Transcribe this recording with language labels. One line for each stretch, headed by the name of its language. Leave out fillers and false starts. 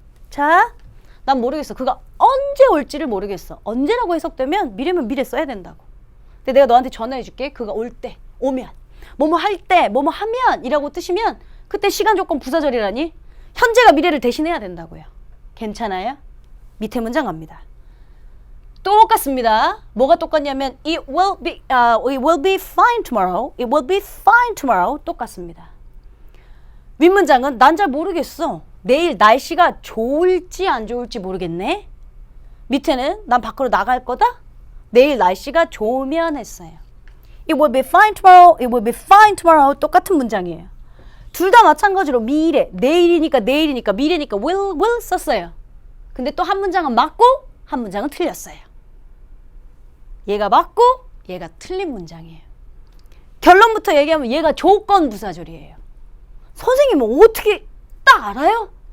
Korean: 자, 난 모르겠어. 그가 언제 올지를 모르겠어. 언제라고 해석되면 미래면 미래 써야 된다고. 근데 내가 너한테 전화해 줄게. 그가 올 때, 오면. 뭐뭐 할 때, 뭐뭐 하면 이라고 뜻이면 그때 시간 조건 부사절이라니 현재가 미래를 대신해야 된다고요. 괜찮아요? 밑에 문장 갑니다. 똑같습니다. 뭐가 똑같냐면
English: it will be fine tomorrow. It will be fine tomorrow.
Korean: 똑같습니다. 윗문장은 난 잘 모르겠어. 내일 날씨가 좋을지 안 좋을지 모르겠네. 밑에는 난 밖으로 나갈 거다. 내일 날씨가 좋으면 했어요.
English: It will be fine tomorrow. It will be fine tomorrow.
Korean: 똑같은 문장이에요. 둘 다 마찬가지로 미래, 내일이니까 미래니까 will 썼어요. 근데 또 한 문장은 맞고 한 문장은 틀렸어요. 얘가 맞고 얘가 틀린 문장이에요. 결론부터 얘기하면 얘가 조건 부사절이에요. 선생님은 어떻게 딱 알아요?